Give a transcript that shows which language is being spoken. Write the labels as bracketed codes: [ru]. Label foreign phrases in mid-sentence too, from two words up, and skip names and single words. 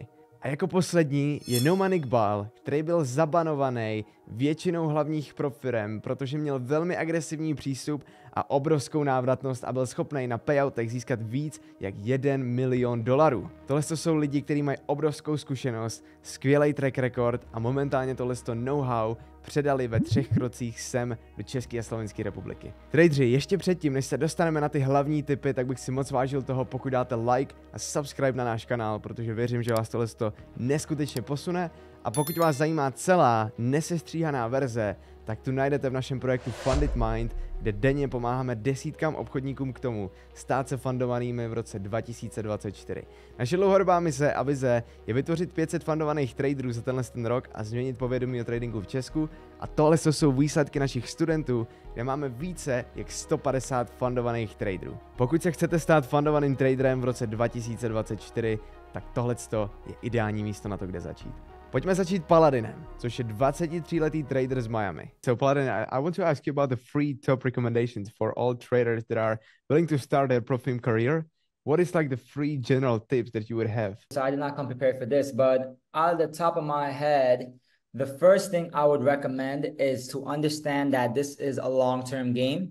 [cs] A jako poslední je Nejlepších Iqbal, který byl zabanovaný většinou hlavních profirem, protože měl velmi agresivní přístup a obrovskou návratnost a byl schopný na payoutech získat víc jak 1 milion dolarů. Tohle jsou lidi, kteří mají obrovskou zkušenost, skvělý [en] track record [cs] a momentálně tohle know-how předali ve 3 krocích sem do České a Slovenské republiky. Tradeři, ještě předtím, než se dostaneme na ty hlavní tipy, tak bych si moc vážil toho, pokud dáte like a subscribe na náš kanál, protože věřím, že vás tohle neskutečně posune. A pokud vás zajímá celá nesestříhaná verze, tak tu najdete v našem projektu Funded Mind, kde denně pomáháme desítkám obchodníkům k tomu stát se fundovanými v roce 2024. Naše dlouhodobá mise a vize je vytvořit 500 fundovaných traderů za ten rok a změnit povědomí o tradingu v Česku. A tohle jsou výsledky našich studentů, kde máme více jak 150 fundovaných traderů. Pokud se chcete stát fundovaným traderem v roce 2024, tak tohle je ideální místo na to, kde začít. Pojďme začít Paladinem, což je 23letý trader z Miami. [en] So Paladin, I want to ask you about the free top recommendations for all traders that are willing to start their pro firm career. What is like the free general tips that you would have? So I did not come prepared for this, but out of the top of my head, the first thing I would recommend is to understand that this is a long-term game.